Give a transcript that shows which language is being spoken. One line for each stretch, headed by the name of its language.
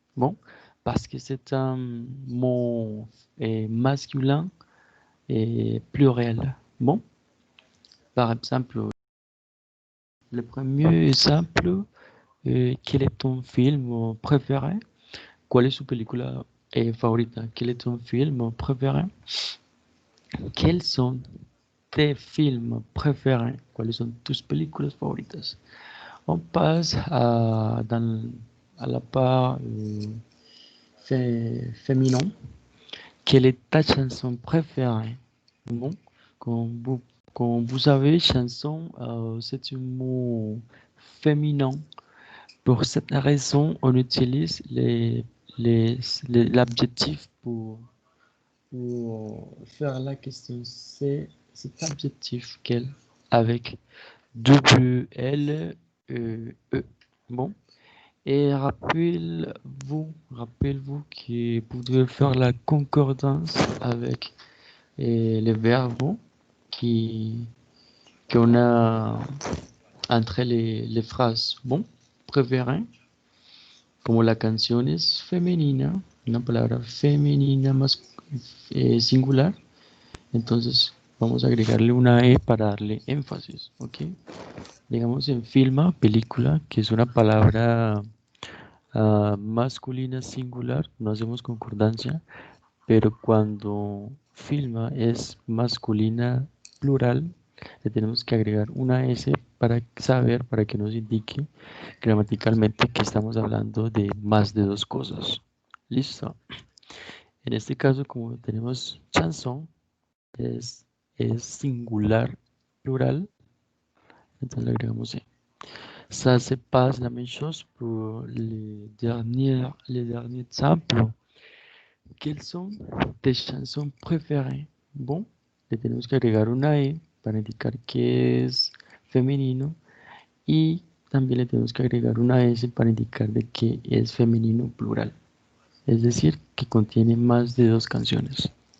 French: Bon, parce que c'est un mot masculin et pluriel. Bon, par exemple, le premier exemple, quel est ton film préféré?
Spanish: ¿Cuál es su película favorita?
French: ¿Quel est ton film préféré? ¿Quels sont tes films préférés?
Spanish: ¿Cuáles son tus películas favoritas?
French: On passe à la part féminin. Quelle est ta chanson préférée? Bon, quand vous savez, chanson, c'est un mot féminin. Pour cette raison, on utilise l'adjectif pour faire la question. C'est cet adjectif qu'elle avec W-L-E-E. Bon. Et rappelez-vous que vous devez faire la concordance avec les verbes qu'on a entre les phrases.
Spanish: Bon, préférez, como la canción es femenina, una palabra femenina más singular, entonces vamos a agregarle una E para darle énfasis, ¿ok? Digamos en filma, película, que es una palabra masculina singular, no hacemos concordancia, pero cuando filma es masculina plural, le tenemos que agregar una S para saber, para que nos indique gramaticalmente que estamos hablando de más de dos cosas. Listo. En este caso, como tenemos chanson, es singular plural, entonces le agregamos E.
French: Ça se passe la même chose pour les derniers exemples. ¿Quelles sont tes chansons préférées?
Spanish: Bon, le tenemos que agregar una E para indicar que es femenino y también le tenemos que agregar una S para indicar de que es femenino plural. Es decir, que contiene más de dos canciones.